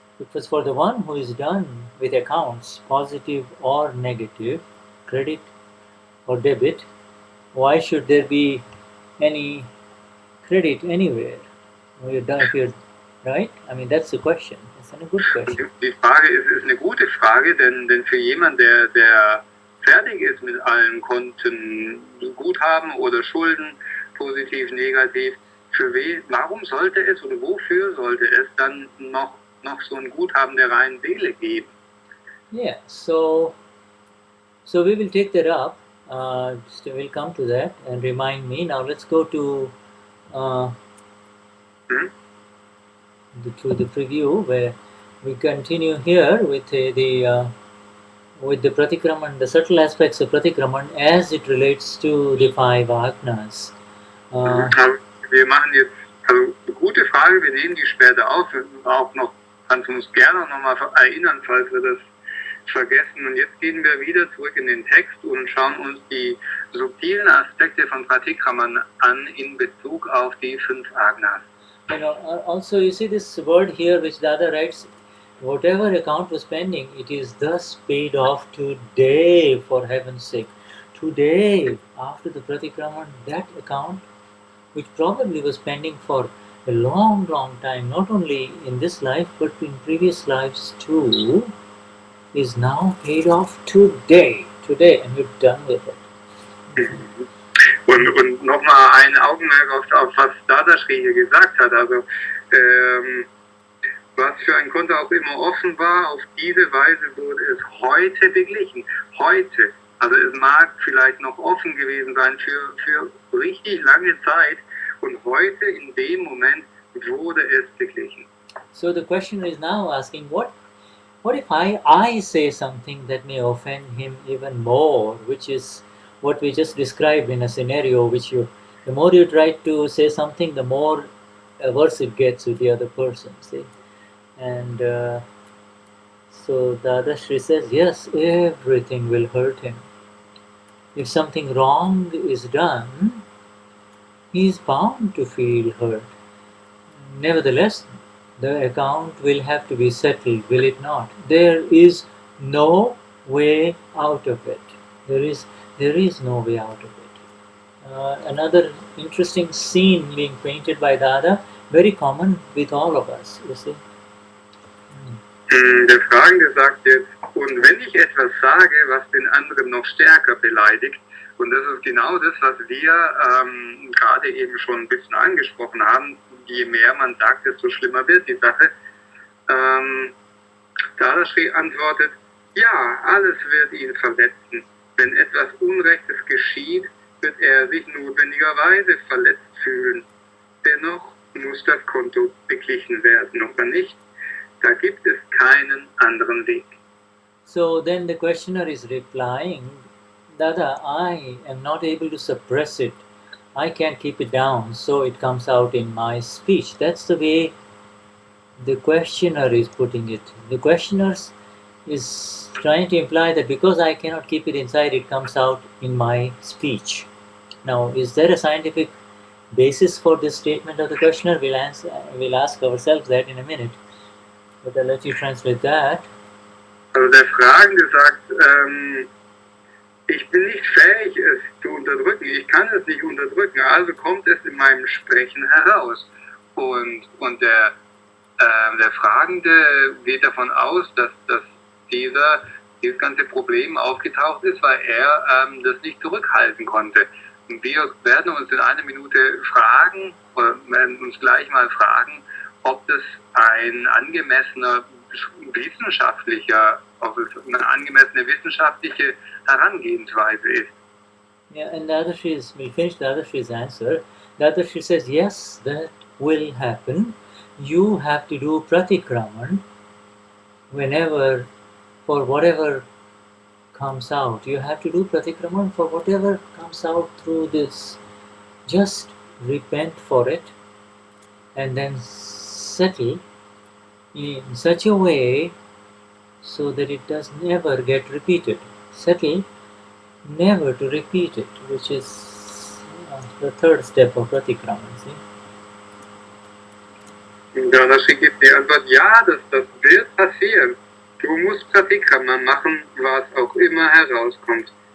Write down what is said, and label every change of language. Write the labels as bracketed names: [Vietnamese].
[English] Because for the one who is done with accounts, positive or negative, credit or debit, why should there be any credit anywhere? You're done, if you're, right? I mean, that's the question. It's a good question. [German] Die Frage ist eine gute Frage, denn für jemanden, der fertig ist mit allen Konten, Guthaben oder Schulden, positiv, negativ, warum sollte es oder wofür sollte es dann noch so ein Guthaben der reinen Seele geben? [English] Yeah, so we will take that up. We'll come to that and remind me. Now let's go to the preview where we continue here with the pratikraman, the subtle aspects of pratikraman as it relates to the 5 Agnas. [German] Wir machen jetzt, also eine gute Frage, wir nehmen die später auf, auch noch, kannst du uns gerne noch mal erinnern, falls wir das vergessen. Und jetzt gehen wir wieder zurück in den Text und schauen uns die subtilen Aspekte von pratikraman an in Bezug auf die 5 Agnas. [English] Also you see this word here which Dada writes, whatever account was pending, it is thus paid off today, for heaven's sake. Today, after the pratikraman, that account, which probably was pending for a long, long time, not only in this life, but in previous lives too, is now paid off today, and we're done with it. [German] Und nochmal ein Augenmerk auf was Dadashri hier gesagt hat. Also was für ein Konto auch immer offen war, auf diese Weise wurde es heute beglichen. Heute. Also es mag vielleicht noch offen gewesen sein für richtig lange Zeit und heute in dem Moment wurde es beglichen. [English] So the questioner is now asking, what if I say something that may offend him even more, which is what we just described in a scenario which the more you try to say something, the more worse it gets with the other person, see? And so Dadashri says, yes, everything will hurt him. If something wrong is done, he is bound to feel hurt. Nevertheless, the account will have to be settled, will it not? There is no way out of it. There is no way out of it. Another interesting scene being painted by Dada, very common with all of us, you see. [German] Der Fragende sagt jetzt, und wenn ich etwas sage, was den anderen noch stärker beleidigt, und das ist genau das, was wir gerade eben schon ein bisschen angesprochen haben, je mehr man sagt, desto schlimmer wird die Sache. Dadashri antwortet, ja, alles wird ihn verletzen. Wenn etwas Unrechtes geschieht, wird er sich notwendigerweise verletzt fühlen. Dennoch muss das Konto beglichen werden, oder nicht? Da gibt es keinen anderen Weg. [English] So then the questioner is replying, Dada, I am not able to suppress it. I can't keep it down, so it comes out in my speech. That's the way the questioner is putting it. The questioner is trying to imply that because I cannot keep it inside, it comes out in my speech. Now, is there a scientific basis for this statement of the questioner? We'll ask ourselves that in a minute. But I'll let you translate that. [German] Also der Fragende sagt, ich bin nicht fähig, es zu unterdrücken. Ich kann es nicht unterdrücken, also kommt es in meinem Sprechen heraus. Und der Fragende geht davon aus, dass dieses ganze Problem aufgetaucht ist, weil er das nicht zurückhalten konnte. Und wir werden uns in einer Minute fragen, oder werden uns gleich mal fragen, ob das eine angemessene wissenschaftliche Herangehensweise ist. [English] Yeah, and we'll finish Dadashri's answer. Dadashri says, yes, that will happen. You have to do pratikraman whenever, for whatever comes out. You have to do pratikraman for whatever comes out through this. Just repent for it and then settle in such a way so that it does never get repeated. Settle never to repeat it, which is the third step of pratikraman. [German] Dadashri gibt die Antwort, ja, das wird passieren. Du musst pratikraman machen, was auch immer herauskommt.